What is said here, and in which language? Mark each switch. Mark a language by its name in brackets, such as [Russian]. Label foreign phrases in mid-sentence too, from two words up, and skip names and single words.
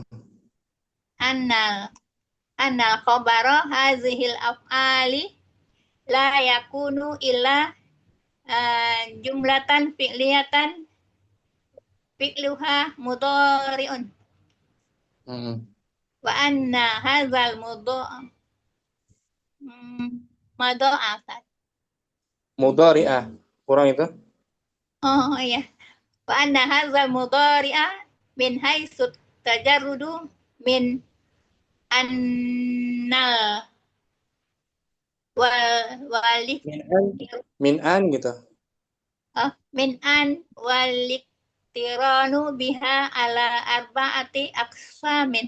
[Arabic] أن الخبر هذه الأفعال لا يكون إلا جملة فعلية فعلها مضارع وأن هذا [Indonesian] mudhari'ah kurang itu [Arabic] iya وأن هذا المضارع من حيث تجرده من أن ال من أن [Indonesian] gitu [Arabic] من أن ولك اقترانه بها على أربعة أقسام.